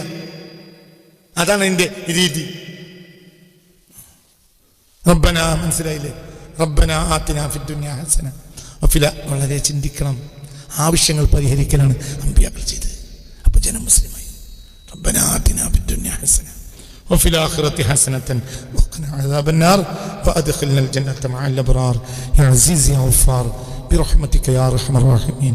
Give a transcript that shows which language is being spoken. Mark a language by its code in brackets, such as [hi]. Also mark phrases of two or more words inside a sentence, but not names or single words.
[ml] അതാണ് എൻ്റെ രീതി. റബ്ബന, മനസ്സിലായില്ലേ? [ar] ربنا آتنا في الدنيا حسنة وفي. [ml] വളരെ ചിന്തിക്കണം. ആവശ്യങ്ങൾ പരിഹരിക്കലാണ് അമ്പിയാക്കൾ ചെയ്തത്. അപ്പൊ ജനം മുസ്ലിമായി. [ar] ربنا آتنا في الدنيا حسنة وفي الآخرة حسنة وقنا عذاب النار وأدخلنا الجنة مع الأبرار يا عزيز يا غفار برحمتك يا أرحم الراحمين.